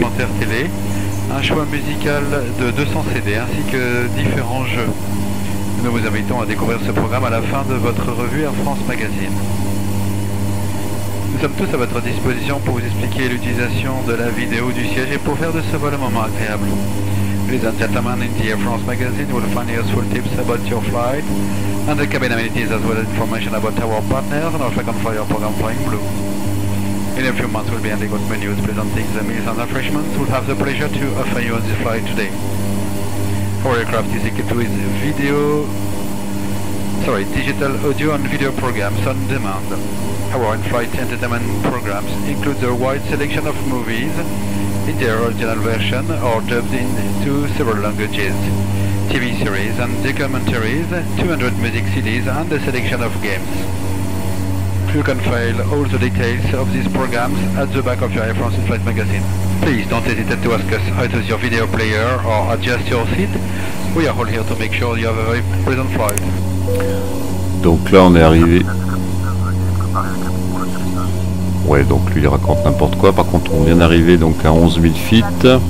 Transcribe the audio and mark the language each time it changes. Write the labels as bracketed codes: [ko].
[fr] documentaires télé, un choix musical de 200 CD ainsi que différents jeux. Nous vous invitons à découvrir ce programme à la fin de votre revue Air France Magazine. Nous sommes tous à votre disposition pour vous expliquer l'utilisation de la vidéo du siège et pour faire de ce vol un moment agréable. [en] Ladies and gentlemen, in the Air France Magazine, you will find useful tips about your flight and the cabin amenities as well as information about our partners and our frequent flyer program Flying Blue. In a few months, we'll be handing out menus presenting the meals and refreshments. We'll have the pleasure to offer you on this flight today. Our aircraft is equipped with digital audio and video programs on demand. Our in-flight entertainment programs include a wide selection of movies in their original version or dubbed into several languages, TV series and documentaries, 200 music CDs and a selection of games. You can find all the details of these programs at the back of your Air France in-flight magazine. Please don't hesitate to ask us how to use your video player or adjust your seat. We are all here to make sure you have a very pleasant flight. [fr] Donc là on est arrivé. Ouais, donc lui il raconte n'importe quoi. Par contre on vient d'arriver donc à 11 000 feet.